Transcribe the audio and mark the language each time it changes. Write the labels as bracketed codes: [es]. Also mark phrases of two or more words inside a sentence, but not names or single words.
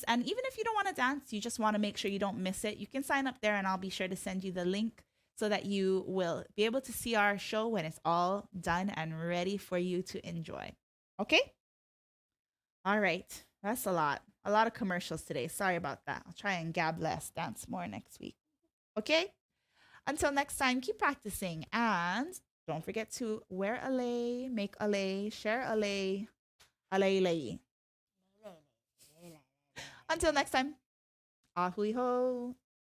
[en] And even if you don't want to dance, you just want to make sure you don't miss it, you can sign up there, and I'll be sure to send you the link so that you will be able to see our show when it's all done and ready for you to enjoy. Okay? All right. That's a lot of commercials today. Sorry about that. I'll try and gab less, dance more next week. Okay? Until next time, keep practicing, and don't forget to wear a lei, make a lei, share a lei, lei. Until next time, [haw] ahui ho.